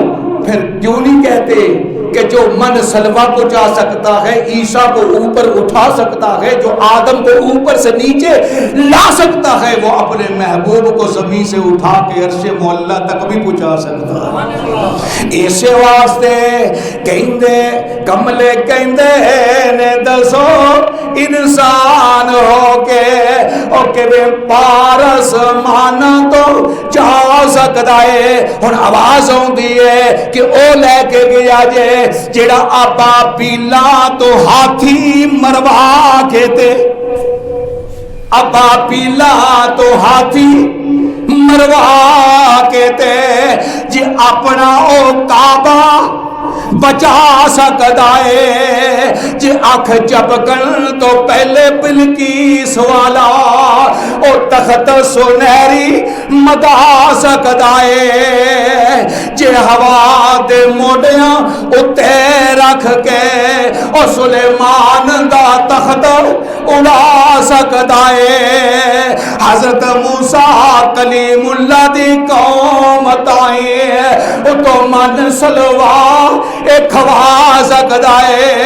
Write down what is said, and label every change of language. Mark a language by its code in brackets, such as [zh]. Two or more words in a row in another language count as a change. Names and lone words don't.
[ur] پھر کیوں نہیں کہتے کہ جو من سلوہ پہنچا سکتا ہے، عیسیٰ کو اوپر اٹھا سکتا ہے، جو آدم کو اوپر سے نیچے لا سکتا ہے، وہ اپنے محبوب کو زمین سے اٹھا کے عرش معلیٰ تک بھی پہنچا سکتا ہے۔ [pa] اسے واسطے کہندے کملے کہندے نے دسو انسان ہو کے او کہ میں پارس مانا تو جا سکتا ہے۔ ہن آواز ہوندی ہے کہ او لے کے گیا جے جڑا آبا پیلا تو ہاتھی مروا کے تے، ابا پیلا تو ہاتھی مروا کے تے، جی اپنا او کعبہ بچا سکتا ہے، جی آنکھ جھپکن تو پہلے بلقیس والا او تخت سنہری مگا سکتا ہے، جی ہوا دے موڑیاں اتے رکھ کے او سلیمان دا تخت اڑا سکتا ہے۔ حضرت موسیٰ کلیم اللہ دی قوم تائیں او تو من سلوہ ایک کھوا سکتا ہے۔